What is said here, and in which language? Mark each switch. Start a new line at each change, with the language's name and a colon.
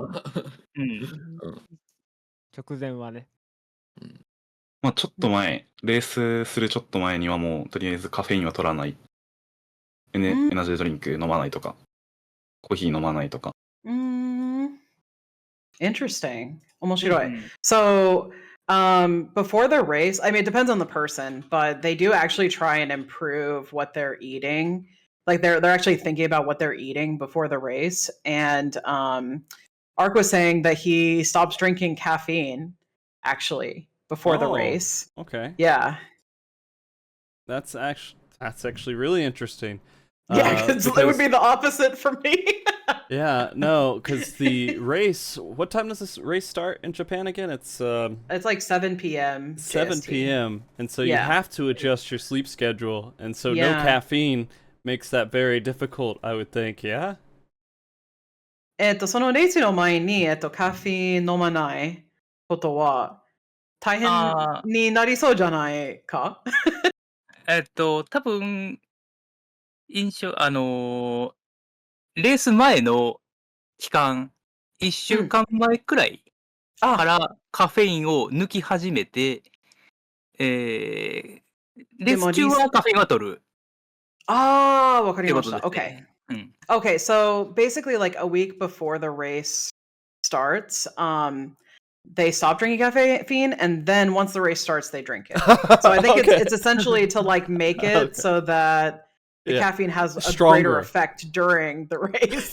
Japanese: うん。直前はね。まあちょっと前、レースするちょっと前にはもうとりあえずカフェインは取らない。エナジードリンク飲まないとか、コーヒー飲まないとか。
English: Interesting.
Japanese: 面白い。
English: So, before the race, I mean, it depends on the person, but they do actually try and improve what they're eating. Like they're actually thinking about what they're eating before the race. And Ark was saying that he stops drinking caffeine actually before the race. Okay. Yeah. That's actually really interesting. Yeah, because it would be the opposite for me. Yeah, no, because the race. What time does this race start in Japan again? It's like 7 p.m. 7 JST. p.m. and so you Yeah. have to adjust your sleep schedule, and so no Yeah. caffeine makes that very difficult, I would think. Yeah.
Japanese: そのレースの前に、カフェイン飲まないことは大変になりそうじゃないか？多分、レース前の期間、1週間前くらいからカフェインを抜き始めて、レース中はカフェインは取る。わかりました。ってことですね。
English: Okay, so basically like a week before the race starts, they stop drinking caffeine, and then once the race starts, they drink it. So I think it's essentially to like make it so that the caffeine has a greater effect during the race.